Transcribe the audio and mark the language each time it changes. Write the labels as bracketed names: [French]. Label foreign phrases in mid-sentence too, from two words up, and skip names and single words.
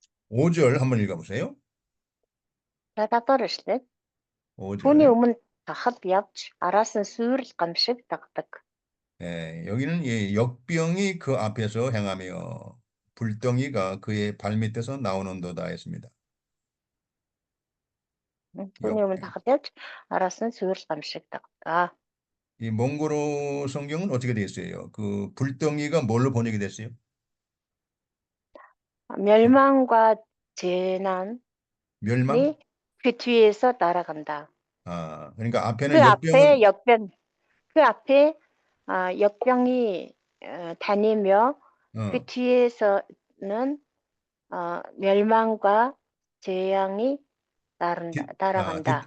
[Korean] 5절 한번 읽어보세요. [Mongolian] Надад шүү дээ. [Korean] 5절. [Mongolian] Түүний өмнө тахад явж араас нь сүйрэл гам шиг дагдаг. [Korean] 예, 여기는 이 역병이 그 앞에서 행하며 불덩이가 그의 발밑에서 나오는도다 했습니다. [Mongolian] Түүний өмнө тахад явж араас нь сүйрэл гам шиг дагдаг. [Korean] 이 몽골어 성경은 어떻게 되어 있어요? 그 불덩이가 뭘로 번역이 됐어요? 멸망과 재난이 멸망? 그 뒤에서 날아간다. 아, 그러니까 그 앞에는 앞에 역병, 그 앞에 역병이 다니며 그 뒤에서는 멸망과 재앙이 따라간다.